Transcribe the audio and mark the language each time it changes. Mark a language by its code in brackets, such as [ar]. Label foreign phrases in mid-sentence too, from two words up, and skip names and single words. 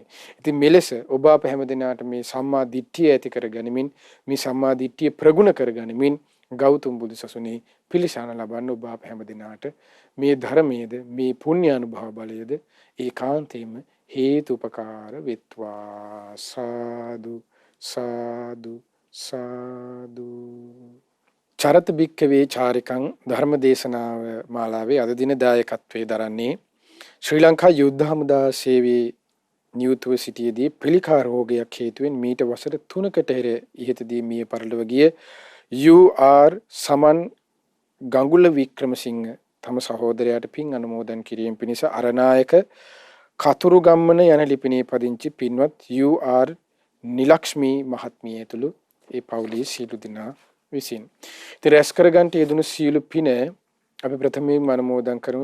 [si] ඉතින් මෙලෙස ඔබ අප හැමදෙනාට මේ සම්මා දිට්ඨිය ඇති කරගනිමින් මේ සම්මා දිට්ඨිය ප්‍රගුණ කරගනිමින් ගෞතම බුදුසසුනේ පිළිසාන ලබන්න ඔබ අප හැමදෙනාට මේ ධර්මයේද මේ පුණ්‍ය අනුභව බලයේද ඒකාන්තයෙන්ම හේතුපකාර වෙත්වා. සාදු සාදු සාදු. [pi] චරත භික්ඛවේ චාරිකං [si] ධර්ම දේශනාව මාලාවේ අද දින දායකත්වයේ දරන්නේ ශ්‍රී ලංකා යුද්ධ හමුදා සේවයේ නියුතුව සිටියේදී පිළිකා රෝගයක් හේතුවෙන් මීට වසර 3කට පෙර ඉහතදී මිය පරලොව ගිය UR සමන් ගඟුල වික්‍රමසිංහ තම සහෝදරයාට පින් අනුමෝදන් කිරීම පිණිස අරනායක කතුරු ගම්මන යන ලිපිනේ පදිංචි පින්වත් UR නිලක්ෂ්මී මහත්මිය ඇතුළු ඒ පවුලේ සියලු දෙනා විසින් ඉතින් රැස් කරගන්ට යෙදුණු සියලු පින අපි ප්‍රථමයෙන් අනුමෝදන් කරමු.